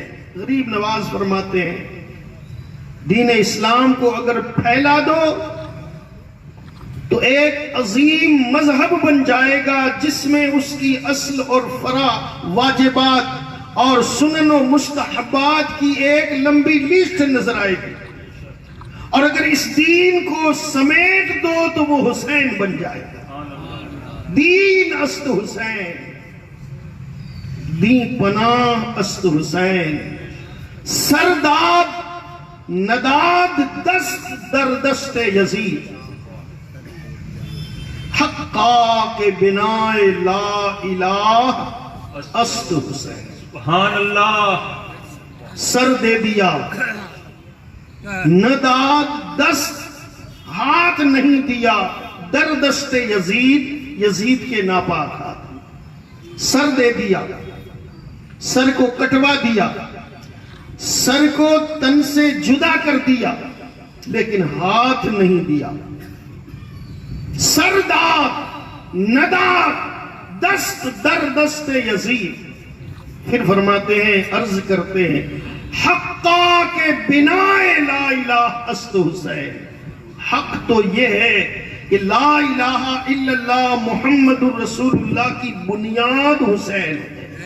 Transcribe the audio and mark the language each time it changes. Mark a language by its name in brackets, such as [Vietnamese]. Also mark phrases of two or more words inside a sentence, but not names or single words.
[Urdu] غریب نواز فرماتے ہیں دین اسلام کو اگر پھیلا دو تو ایک عظیم مذہب بن جائے گا جس میں اس کی اصل اور فرع واجبات اور سنن و مستحبات کی ایک لمبی لسٹ نظر آئے گی. اور اگر اس دین کو سمیٹ دو تو وہ حسین بن جائے گا. [Persian] دین است حسین دین پناہ است حسین سرداد نداد دست در دست یزید حقا کے بنا لا الہ است حسین. [Arabic] سبحان اللہ. [Urdu] سر دے دیا [Persian] نداد دست [Urdu] ہاتھ نہیں دیا [Persian] در دست یزید [Urdu] یزید کے ناپاک ہاتھ. سر دے دیا سر کو کٹوا دیا، سر کو تن سے جدا کر دیا، لیکن ہاتھ نہیں دیا۔ [Persian] سر داد نداد دست در دست یزید۔ [Urdu] پھر فرماتے ہیں، عرض کرتے ہیں، [Persian] حقا کے بنا لا الہ است حسین۔ [Urdu] حق تو یہ ہے کہ [Arabic] لا الہ الا اللہ محمد الرسول اللہ [Urdu] کی بنیاد حسین ہے۔